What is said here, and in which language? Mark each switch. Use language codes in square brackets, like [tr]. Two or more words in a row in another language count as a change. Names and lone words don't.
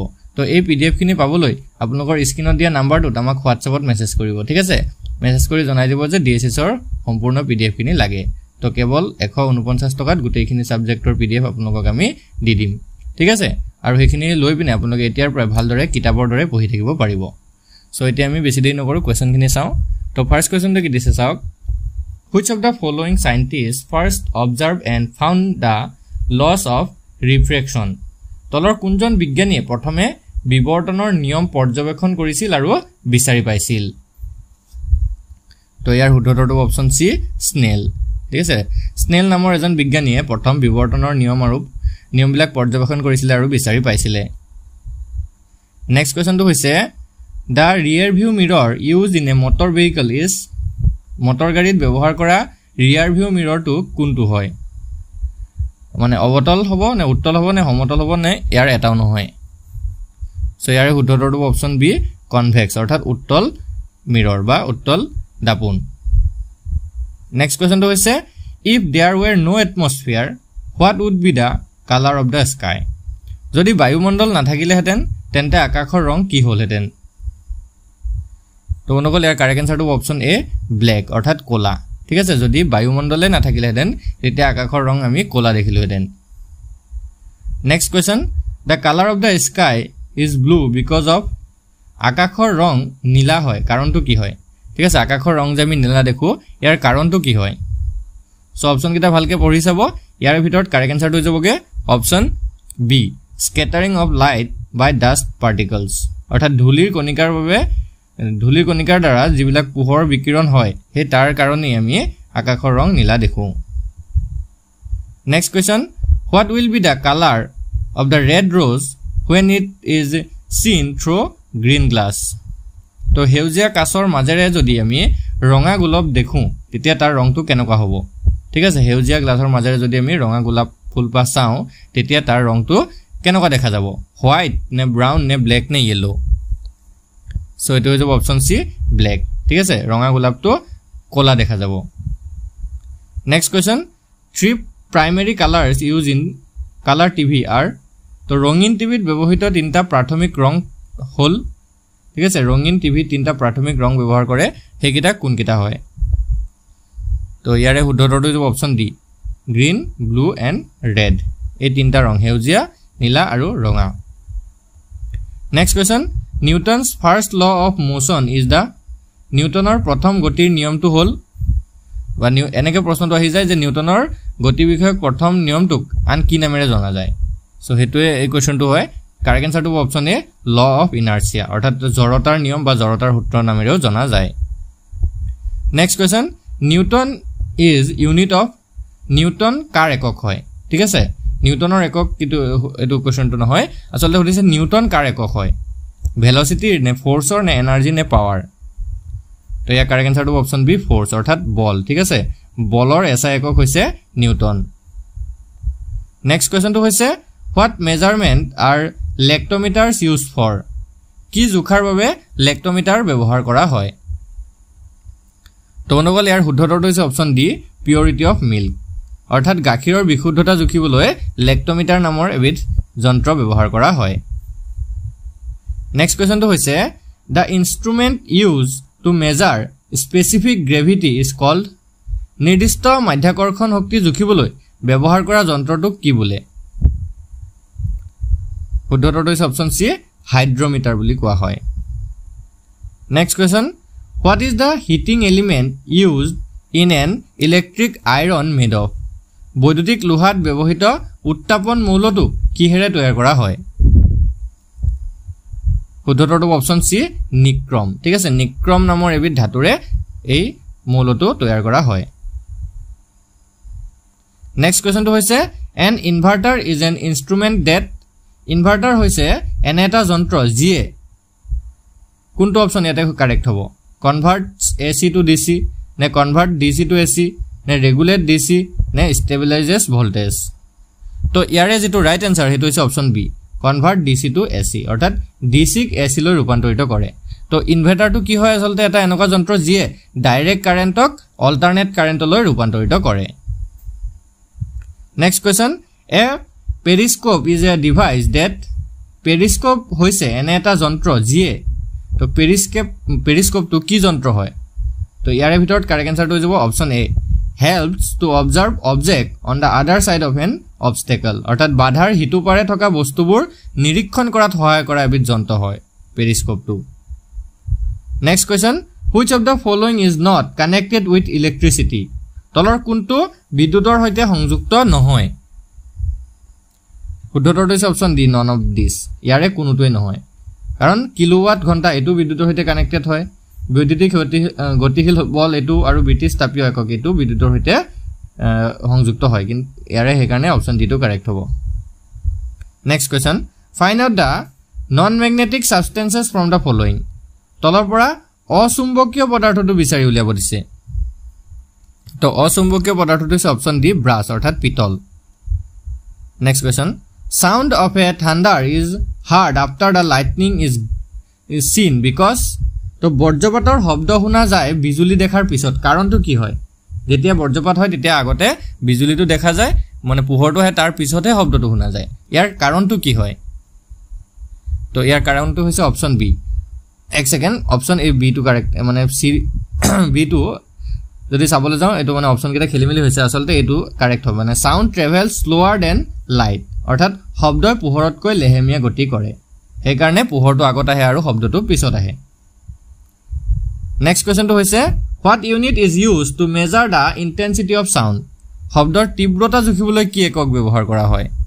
[as] তো এই পিডিএফ খিনি পাবলৈ আপোনালোকৰ স্ক্ৰিনত দিয়া নাম্বাৰটোত আমাক হোৱাটছআপত মেছেজ কৰিব ঠিক আছে মেছেজ কৰি জনাই দিব যে ডিএইচএছ ৰ সম্পূৰ্ণ পিডিএফ খিনি লাগে তো কেৱল 149 টকাত গোটেইখিনি সাবজেক্টৰ পিডিএফ আপোনালোকক আমি দি দিম ঠিক আছে আৰু হেখিনি লৈ পিনে আপোনালোকে এতিয়াৰ পৰা ভালদৰে কিতাপৰ দৰে পঢ়ি থাকিব পাৰিব সো এতিয়া আমি বেছি দেৰি নকৰো কোৱেশ্চন খিনি চাও তো [en] first questionটো [as] কি দিছে চাওক [en] Which of the following scientists first observed and found the laws of refraction? [as] তলৰ কোনজন বিজ্ঞানীয়ে প্ৰথমে বিবৰ্তনৰ নিয়ম পৰ্যবেক্ষণ কৰিছিল আৰু বিচাৰি পাইছিল তো ইয়াৰ উত্তৰটো [en] option C [as] স্নেল ঠিক আছে স্নেল নামৰ এজন বিজ্ঞানীয়ে প্ৰথম বিবৰ্তনৰ নিয়মবিলাক পৰ্যবেক্ষণ কৰিছিল আৰু বিচাৰি পাইছিল [en] next questionটো [as] হৈছে [en] The rear view mirror used in a motor vehicle is [as] motor গাড়ীত ব্যৱহাৰ কৰা [en] rear view mirror [as] টো কোনটো হয় মানে অবতল হ'ব নে উত্তল হ'ব নে সমতল হ'ব নে ইয়াৰ এটাও নহয় সো ইয়াৰ উত্তৰটো [en] option B convex [as] অৰ্থাৎ উত্তল মিৰৰ বা উত্তল দাপোন [en] next questionটো [as] হৈছে [en] if there were no atmosphere what would be the color of the sky [as] যদি বায়ুমণ্ডল নাথাকিলেহেঁতেন তেন্তে আকাশৰ ৰং কি হ'লহেঁতেন তো অনুকল ইয়াৰ [en] correct answerটো option A black [as] অৰ্থাৎ কোলা ঠিক আছে যদি বায়ুমণ্ডলে নাথাকিলেহেঁতেন তেতিয়া আকাশৰ ৰং আমি কোলা দেখিলোহেঁতেন [en] next question the color of the sky is blue because of [as] আকাশৰ ৰং নীলা হয় কাৰণটো কি হয় ঠিক আছে আকাশৰ ৰং যে আমি নীলা দেখো ইয়াৰ কাৰণটো কি হয় সো অপচন কিটা ভালকে পঢ়ি চাব ইয়াৰ ভিতৰত [en] correct answerটো [as] হৈ যাবগে [en] option B scattering of light by dust particles [as] অৰ্থাৎ ধূলিৰ কণিকাৰ দ্বাৰা যিবিলাক পোহৰ বিকিৰণ হয় হে তাৰ কাৰণে আমি আকাশৰ ৰং নীলা দেখো [en] next question what will be the color of the red rose when it is seen through green glass [as] তো হেউজিয়া কাচৰ মাজেৰে যদি আমি ৰঙা গোলাপ দেখো তেতিয়া তাৰ ৰংটো কেনেকুৱা হ'ব ঠিক আছে হেউজিয়া গ্লাছৰ মাজেৰে যদি আমি ৰঙা গোলাপ ফুলপা চাও তেতিয়া তাৰ ৰংটো কেনেকুৱা দেখা যাব হোৱাইট নে ব্ৰাউন নে ব্ল্যাক নে ইয়েলো সো এটো হৈ যাব [en] option C black [as] ঠিক আছে ৰঙা গোলাপটো কোলা দেখা যাব [en] next question 3 primary colors used in color TV are [as] তো ৰঙিন টিভিত ব্যৱহৃত তিনটা প্ৰাথমিক ৰং হল ঠিক আছে ৰঙিন টিভি তিনটা প্ৰাথমিক ৰং ব্যৱহাৰ কৰে হেকিটা কোনকিটা হয় তো ইয়াৰে উত্তৰটো হ'ব [en] option D green blue and red [as] এই তিনটা ৰং হেউজিয়া নীলা আৰু ৰঙা [en] next question Newton's first law of motion is the [as] নিউটনৰ প্ৰথম গতিৰ নিয়মটো হল বা এনেকে প্ৰশ্নটো আহি যায় যে নিউটনৰ গতি বিষয়ক প্ৰথম নিয়মটোক আন কি নামেৰে জনা যায় সো হেতুৱে এই কোৱেশ্চনটো হয় [en] correct answerটো option A law of inertia [as] অৰ্থাৎ জড়তাৰ নিয়ম বা জড়তাৰ সূত্ৰ নামেৰেও জনা যায় [en] next question Newton is unit of [as] নিউটন কাৰ একক হয় ঠিক আছে নিউটনৰ একক কিন্তু এটো কোৱেশ্চনটো নহয় আসলে হলিছে নিউটন কাৰ একক হয় ভেলোসিটি নে ফোর্সৰ নে এনাৰ্জি নে পাৱাৰ তো ইয়াৰ [en] correct answerটো option B force [as] অৰ্থাৎ বল ঠিক আছে বলৰ এসআই একক হৈছে নিউটন [en] next questionটো [as] হৈছে [en] what measurement are [as] লেক্টোমিটাৰস [en] used for [as] কি জোখাৰ বাবে লেক্টোমিটাৰ ব্যৱহাৰ কৰা হয় তো অনুকল ইয়াৰ শুদ্ধতাটো হৈছে [en] option D purity of milk [as] অৰ্থাৎ গাখীৰৰ বিশুদ্ধতা জুখিবলৈ লেক্টোমিটাৰ নামৰ এবিধ যন্ত্ৰ ব্যৱহাৰ কৰা হয় [en] next questionটো [as] হৈছে [en] the instrument used to measure specific gravity is called [as] নিৰ্দিষ্ট মাধ্যাকৰ্ষণ শক্তি জুখিবলৈ ব্যৱহাৰ কৰা যন্ত্ৰটোক কি বোলে শুদ্ধতাটো হৈছে [en] option C hydrometer [as] বুলি কোৱা হয় [en] next question what is the heating element used in an electric iron made of [as] বৈদ্যুতিক লোহাত ব্যৱহৃত উত্তাপন মৌলটো কিহেৰে তৈয়াৰ কৰা হয় শুদ্ধটো [en] option C nichrome [as] ঠিক আছে নিক্ৰম নামৰ এবিধ ধাতুৰে এই মৌলটো তৈয়াৰ কৰা হয় [en] next questionটো [as] হৈছে [en] an inverter is an instrument that inverter [as] হৈছে এনে এটা যন্ত্ৰ যিয়ে কোনটো অপশন ইয়াতে কাৰেক্ট হ'ব [en] converts AC to DC [as] নে [en] convert DC to AC [as] নে [en] regulate DC [as] নে [en] stabilizes voltage [as] তো ইয়াৰে যেটো [en] right answer [as] হেতু হৈছে [en] option B convert DC to AC [as] অৰ্থাৎ DC ক AC লৈ ৰূপান্তৰিত কৰে তো ইনভাৰ্টাৰটো কি হয় আসলতে এটা এনেকুৱা যন্ত্ৰ যিয়ে [en] direct currentক alternate currentলৈ [as] ৰূপান্তৰিত কৰে [en] next question a periscope is a device that periscope [as] হৈছে এনে এটা যন্ত্ৰ যিয়ে তো periscope তো কি যন্ত্ৰ হয় তো ইয়াৰে ভিতৰত [en] correct answerটো [as] হৈ যাব [en] option A helps to observe object on the other side of an obstacle [as] অৰ্থাৎ বাধাৰ হিতু পাৰে থকা বস্তুবোৰ নিৰীক্ষণ কৰাত সহায় কৰা এবিধ যন্ত্ৰ হয় periscope টো [en] next question which of the following is not connected with electricity [as] তলৰ কোনটো বিদ্যুতৰ সৈতে সংযুক্ত নহয় শুদ্ধটো হৈছে [en] option D none of this [as] ইয়াৰে কোনোটোই নহয় কাৰণ কিলোৱাট ঘণ্টা এটো বিদ্যুতৰ সৈতে কানেক্টেড হয় বৈদ্যুতিক গতিশীল বল এটো আৰু ব্ৰিটিছ তাপীয় একক এটো বিদ্যুতৰ সৈতে সংযুক্ত হয় কিন্তু ইয়াৰে হে কাৰণে [en] option D [as] টো কাৰেক্ট হ'ব [en] next question find out the non magnetic substances from the following [as] তলৰ পৰা অচুম্বকীয় পদাৰ্থটো বিচাৰি উলিয়াব দিছে তো অচুম্বকীয় পদাৰ্থটো হৈছে [en] option D brass [as] অৰ্থাৎ পিতল [en] next question sound of a thunder is heard after the lightning is seen because [as] তো বজ্ৰপাতৰ শব্দ শুনা যায় বিজুলী দেখাৰ পিছত কাৰণটো কি হয় যেতিয়া বজ্ৰপাত হয় তেতিয়া আগতে বিজুলীটো দেখা যায় মানে পোহৰটো হয় তাৰ পিছতহে শব্দটো শুনা যায় ইয়াৰ কাৰণটো কি হয় তো ইয়াৰ কাৰণটো হৈছে [en] option B [as] এক [en] second option A B two correct [as] মানে [en] C B two [as] যদি চাবলৈ যাও এটো মানে অপশন কেটা খেলিমেলি হৈছে আসলতে এটো কাৰেক্ট হ'ব মানে [en] sound travels slower than light [as] অৰ্থাৎ শব্দই পোহৰতকৈ লেহেমিয়া গতি কৰে সেই কাৰণে পোহৰটো আগত আহে আৰু শব্দটো পিছত আহে [en] next questionটো [as] হৈছে [en] what unit is used to measure the intensity of sound [as] শব্দৰ তীব্ৰতা জুখিবলৈ কি একক ব্যৱহাৰ কৰা হয়